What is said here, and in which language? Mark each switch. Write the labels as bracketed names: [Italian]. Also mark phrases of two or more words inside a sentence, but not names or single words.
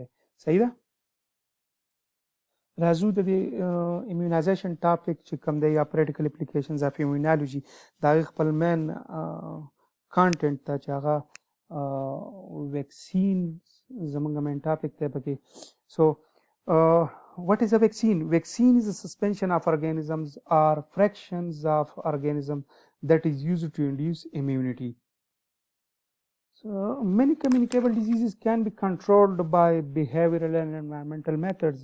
[Pashto] صحیح ده. راځو د دې [English] immunization topic [Pashto] چې کوم دی یا [English] practical applications of immunology [Pashto] د هغې خپل [English] main content [Pashto] ته چې هغه ویکسین زموږ [English] main topic [Pashto] دی پکې. [English] سو what is a vaccine? Vaccine is a suspension of organisms or fractions of organism that is used to induce immunity. So many communicable diseases can be controlled by behavioral and environmental methods.